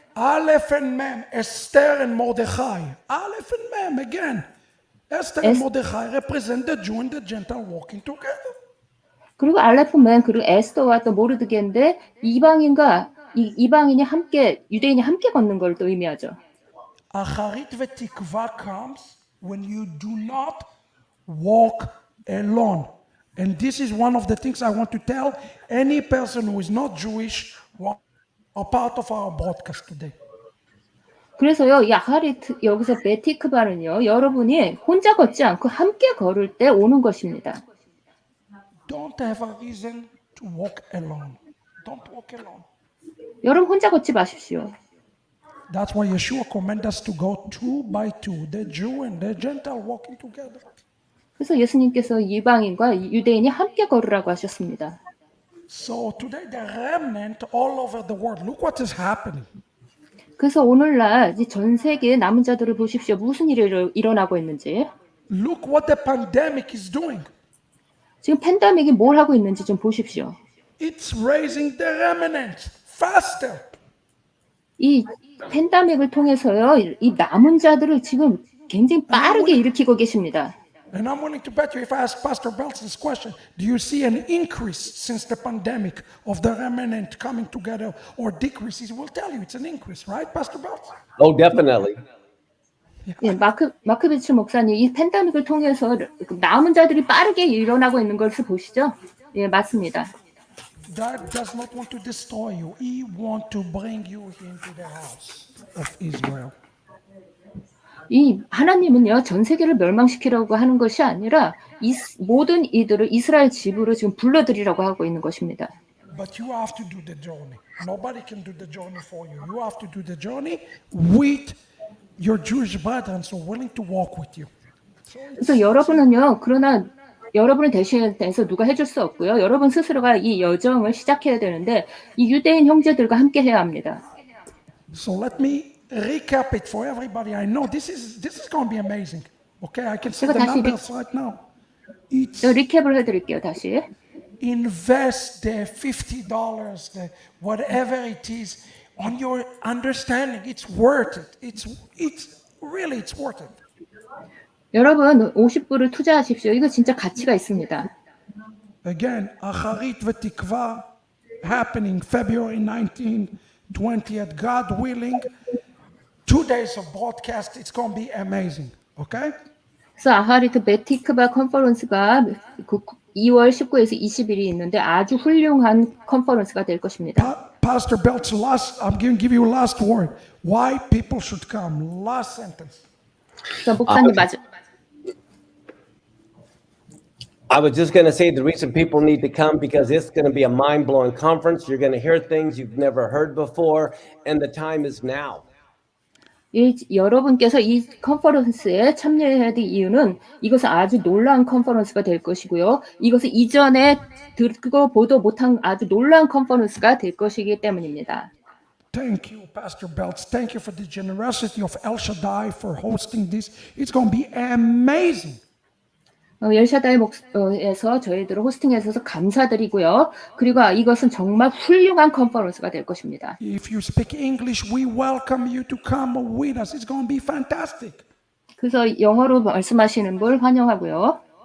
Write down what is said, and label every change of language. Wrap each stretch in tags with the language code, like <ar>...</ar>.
<en>Aleph and Mem, Esther and Mordechai. Aleph and Mem again. Esther and Mordechai represent the Jew and the Gentile walking together.</en> <ko>그리고 알레프 맴 그리고 에스더와 또 모르드게인데 이방인과 이방인이 함께 유대인이 함께 걷는 걸 또 의미하죠.</ko> <en>Acharit v'tikva comes when you do not walk alone. And this is one of the things I want to tell any person who is not Jewish or part of our broadcast today.</en> <ko>그래서요, 이 아하리트 여기서 베티크바는요, 여러분이 혼자 걷지 않고 함께 걸을 때 오는 것입니다.</ko> <en>Don't have a reason to walk alone. Don't walk alone.</en> <ko>여러분 혼자 걷지 마십시오.</ko> <en>That's why Yeshua commanded us to go two by two, the Jew and the Gentile walking together.</en> <ko>그래서 예수님께서 이방인과 유대인이 함께 걸으라고 하셨습니다.</ko> <en>So today the remnant all over the world, look what is happening.</en> <ko>그래서 오늘날 전 세계의 남은 자들을 보십시오. 무슨 일이 일어나고 있는지.</ko> <en>Look what the pandemic is doing.</en> <ko>지금 팬데믹이 뭘 하고 있는지 좀 보십시오.</ko> <en>It's raising the remnant faster.</en> <ko>이 팬데믹을 통해서요, 이 남은 자들을 지금 굉장히 빠르게 일으키고 계십니다.</ko> <en>And I'm willing to bet you if I ask Pastor Belts this question, do you see an increase since the pandemic of the remnant coming together or decrease? He will tell you it's an increase, right, Pastor Belts? Oh, definitely.</en> <ko>예, 마크비츠 목사님, 이 팬데믹을 통해서 남은 자들이 빠르게 일어나고 있는 것을 보시죠? 예, 맞습니다.</ko> <en>God does not want to destroy you. He wants to bring you into the house of Israel.</en> <ko>이 하나님은요, 전 세계를 멸망시키려고 하는 것이 아니라 모든 이들을 이스라엘 집으로 지금 불러들이라고 하고 있는 것입니다.</ko> <en>But you have to do the journey. Nobody can do the journey for you. You have to do the journey with your Jewish brethren so willing to walk with you.</en> <ko>그래서 여러분은요, 그러나 여러분을 대신해서 누가 해줄 수 없고요. 여러분 스스로가 이 여정을 시작해야 되는데 이 유대인 형제들과 함께 해야 합니다.</ko> <en>So let me recap it for everybody. I know this is going to be amazing. Okay, I can see the numbers right now.</en> <ko>저 리캡을 해드릴게요. 다시.</ko> <en>Invest the $50, the whatever it is, on your understanding. It's worth it. It's really worth it.</en> <ko>여러분 50불을 투자하십시오. 이거 진짜 가치가 있습니다.</ko> <en>Again, Acharit v'Tikva, happening February 19, 20th, God willing. 2 days of broadcast. It's going to be amazing. Okay?</en> <ko>그래서 아하리트 베티크바 컨퍼런스가 2월 19에서 20일이 있는데 아주 훌륭한 컨퍼런스가 될 것입니다.</ko> <en>Pastor Belt's I'm going to give you a last word. Why people should come. Last sentence.</en> <ko>목사님 맞아.</ko> <en>I was just going to say the reason people need to come because it's going to be a mind-blowing conference. You're going to hear things you've never heard before, and the time is now.</en> <ko>여러분께서 이 컨퍼런스에 참여해야 될 이유는 이것은 아주 놀라운 컨퍼런스가 될 것이고요. 이것은 이전에 듣고 보도 못한 아주 놀라운 컨퍼런스가 될 것이기 때문입니다.</ko> <en>Thank you, Pastor Belts. Thank you for the generosity of El Shaddai for hosting this. It's going to be amazing.</en> <ko>엘샤다이 목에서 저희들을 호스팅해서 감사드리고요. 그리고 이것은 정말 훌륭한 컨퍼런스가 될 것입니다.</ko> <en>If you speak English, we welcome you to come with us. It's going to be fantastic.</en> <ko>그래서 영어로 말씀하시는 분 환영하고요.</ko>